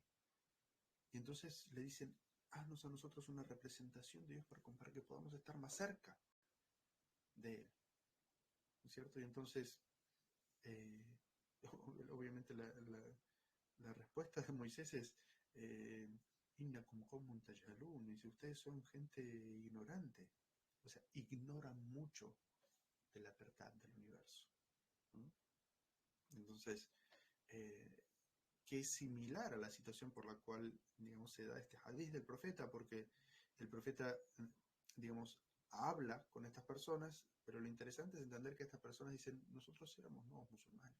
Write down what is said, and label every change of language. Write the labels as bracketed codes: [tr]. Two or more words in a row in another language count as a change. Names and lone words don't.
[es] Y entonces le dicen, haznos a nosotros una representación de Dios para que podamos estar más cerca de Él, ¿no es cierto? Y entonces, eh, obviamente la respuesta de Moisés es, [ar] إنكم قوم تجهلون, [es] y dice, ustedes son gente ignorante, o sea, ignoran mucho de la verdad del universo. ¿No? Entonces, que es similar a la situación por la cual, digamos, se da este hadith del profeta, porque el profeta, digamos, habla con estas personas, pero lo interesante es entender que estas personas dicen, nosotros éramos nuevos musulmanes.